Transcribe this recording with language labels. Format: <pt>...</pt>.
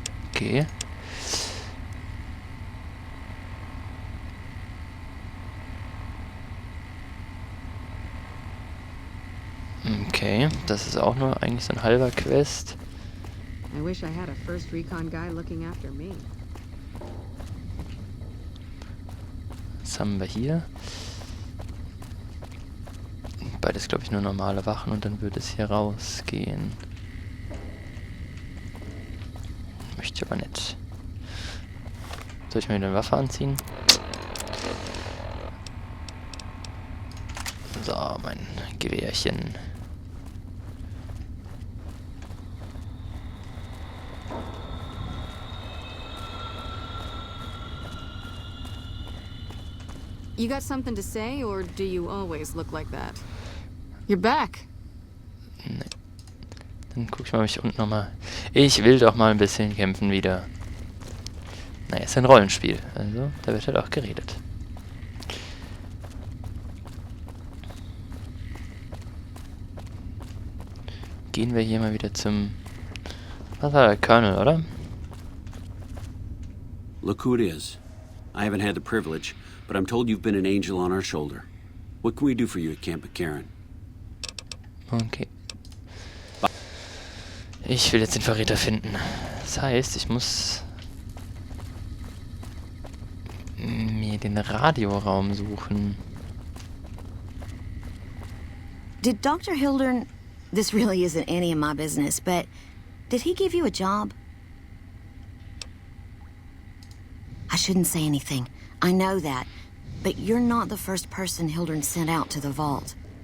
<de>Okay. Okay, das ist auch nur eigentlich so ein halber Quest.</de> <en>I wish I had a first recon guy looking after me.</en> <de>Was haben wir hier? Beides, glaube ich, nur normale Wachen und dann würde es hier rausgehen. Möchte ich aber nicht. Soll ich mir wieder eine Waffe anziehen? So, mein Gewehrchen.</de> <en>You got something to say, or do you always look like that? You're back.</en> <de>Nee. Dann guck ich mal, ob ich unten nochmal... Ich will doch mal ein bisschen kämpfen wieder. Naja, ist ein Rollenspiel. Also, da wird halt auch geredet. Gehen wir hier mal wieder zum... Was war der Colonel, oder?</de> <en>Look who it is. I haven't had the privilege, but I'm told you've been an angel on our shoulder. What can we do for you at Camp McCarran? Okay.</en> <de>Ich will jetzt den Verräter finden. Das heißt, ich muss mir den Radioraum suchen.</de> <en>Did Dr. Hildern... This really isn't any of my business, but did he give you a job? I shouldn't say anything. I know that. But you're not the first person Hildern sent out to the vault.</en>